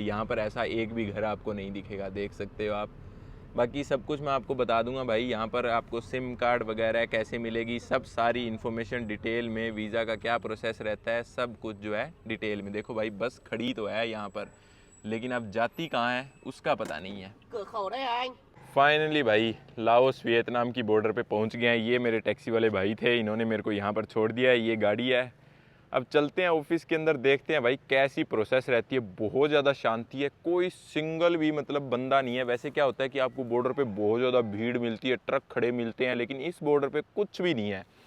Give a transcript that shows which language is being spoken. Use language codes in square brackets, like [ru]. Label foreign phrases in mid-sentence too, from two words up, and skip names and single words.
[hi] यहाँ पर ऐसा एक भी घर आपको नहीं दिखेगा, देख सकते हो आप। बाकी सब कुछ मैं आपको बता दूंगा भाई। यहाँ पर आपको [en] SIM card [hi] वगैरह कैसे मिलेगी, सब सारी इन्फॉर्मेशन डिटेल में, वीज़ा का क्या प्रोसेस रहता है, सब कुछ जो है डिटेल में। देखो भाई बस खड़ी तो है यहाँ पर, लेकिन अब जाती कहाँ है उसका पता नहीं है। [vi] cửa khẩu đây à anh? [hi] फाइनली भाई लाओस वियतनाम की बॉर्डर पे पहुंच गए हैं। ये मेरे टैक्सी वाले भाई थे, इन्होंने मेरे को यहाँ पर छोड़ दिया है। ये गाड़ी है, अब चलते हैं ऑफिस के अंदर, देखते हैं भाई कैसी प्रोसेस रहती है। बहुत ज़्यादा शांति है, कोई सिंगल भी मतलब बंदा नहीं है। वैसे क्या होता है कि आपको बॉर्डर पे बहुत ज़्यादा भीड़ मिलती है, ट्रक खड़े मिलते हैं, लेकिन इस बॉर्डर पे कुछ भी नहीं है।